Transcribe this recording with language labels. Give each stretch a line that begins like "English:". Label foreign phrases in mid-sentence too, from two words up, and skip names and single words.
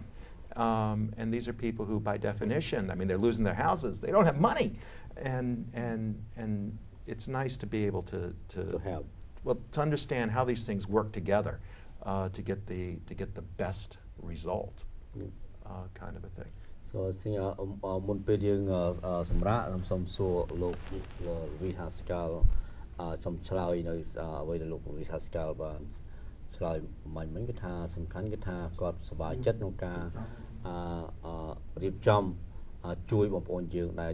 English: And these are people who, by definition, I mean, they're losing their houses, they don't have money. And it's nice to be able to help. Well, to understand how these things work together to get the best result, kind of a thing. So I think
Khmer: មុនពេលយើងសម្រាប់សូមសួរលោកវិហាស្កាលសូមឆ្លើយនៅអ្វីដែលលោកវិហាស្កាលបានឆ្លើយមិញគឺថាសំខាន់គឺថាគាត់សប្បាយចិត្តក្នុងការរៀបចំជួយបងប្អូនយើងដែល